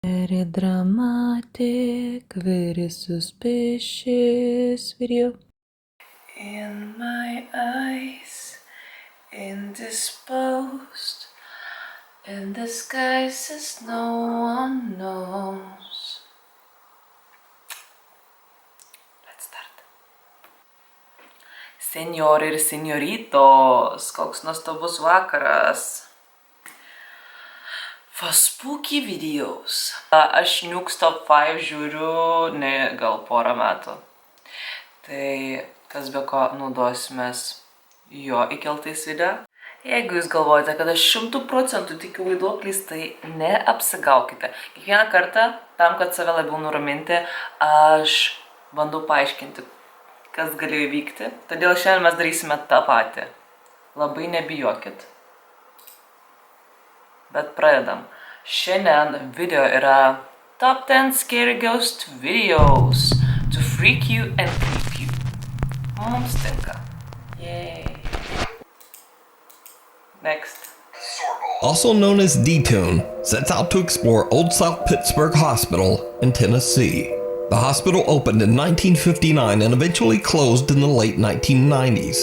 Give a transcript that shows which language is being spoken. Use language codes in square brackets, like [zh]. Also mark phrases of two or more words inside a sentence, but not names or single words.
[en] Very dramatic, very suspicious video. In my eyes, indisposed, in disguises no one knows. Let's start. [lt] Senjorai ir senjoritos, koks nuostabus vakaras. [en] For spooky videos. [lt] Aš Nuke Top 5 žiūriu gal porą metų. Tai kas be ko naudosimės jo įkeltais video. Jeigu jūs galvojate, kad aš 100% tikiu vaiduokliais, tai neapsigaukite. Kiekvieną kartą, tam, kad save labiau nuraminti, aš bandau paaiškinti, kas galėjo įvykti. Todėl šiandien mes darysime tą patį. Labai nebijokit. Bet pradedam. Šiandien video yra Top 10 Scary Ghost Videos to freak you and creep you. Mums tinka. [en] Yay. Next. Also known as D-Tune, sets out to explore Old South Pittsburgh Hospital in Tennessee. The hospital opened in 1959 and eventually closed in the late 1990s.